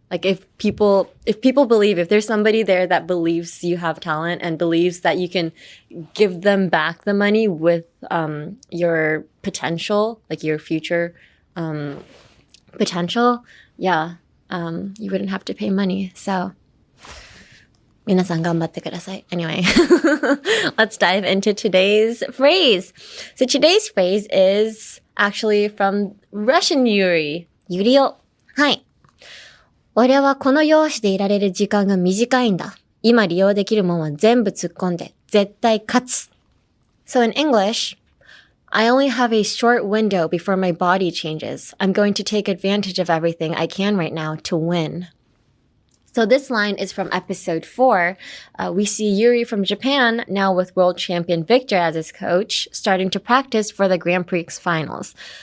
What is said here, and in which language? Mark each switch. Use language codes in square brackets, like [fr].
[en] Like if people believe, if there's somebody there that believes you have talent and believes that you can give them back the money with your potential, like your future potential, yeah, you wouldn't have to pay money. So [ja] 皆さん頑張ってください. [en] Anyway, let's dive into today's phrase. So today's phrase is actually from Russian Yuri. [ja] Yuri を。はい。俺はこの容姿でいられる時間が短いんだ。今利用できるもんは全部突っ込んで、絶対勝つ。 [en] So in English, I only have a short window before my body changes. I'm going to take advantage of everything I can right now to win. So this line is from episode 4. We see Yuri from Japan, now with world champion Victor as his coach, starting to practice for the Grand Prix finals.